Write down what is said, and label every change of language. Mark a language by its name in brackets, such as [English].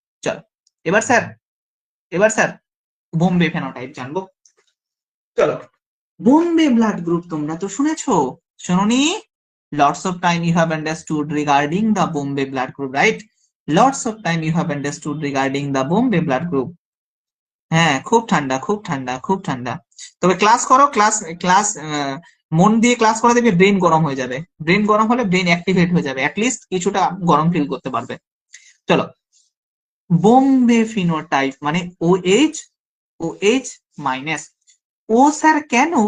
[Bangla] চলো এবার sir Bombay phenotype জানবো। চলো, বোম্বে ব্লাড গ্রুপ তোমরা তো শুনেছো, শোনোনি? [English] Lots of time you have understood regarding the Bombay blood group, right? Lots of time you have understood regarding the Bombay blood group. [Bangla] হ্যাঁ, খুব ঠান্ডা। তবে ক্লাস করো, ক্লাস মন দিয়ে ক্লাস করে দেখবে ব্রেন গরম হয়ে যাবে, ব্রেন গরম হলে ব্রেন অ্যাক্টিভেট হয়ে যাবে, অ্যাটলিস্ট কিছুটা গরম ফিল করতে পারবে। চলো, বোম্বে ফিনোটাইপ মানে OH মাইনাস। ও স্যার কেন?